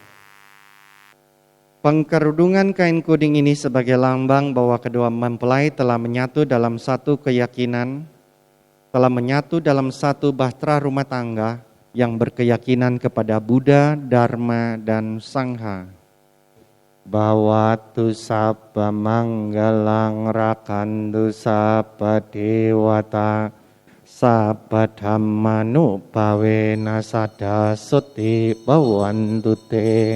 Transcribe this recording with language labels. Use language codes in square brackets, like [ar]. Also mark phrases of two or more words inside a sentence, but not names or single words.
[id] Pengkerudungan kain kuning ini sebagai lambang bahwa kedua mempelai telah menyatu dalam satu keyakinan, telah menyatu dalam satu bahtera rumah tangga yang berkeyakinan kepada Buddha, Dharma, dan Sangha. [pi] Bawatu sabba manggalang rakantu sabba dewata sabba dhammanu bhavena sada suti bhavantu te.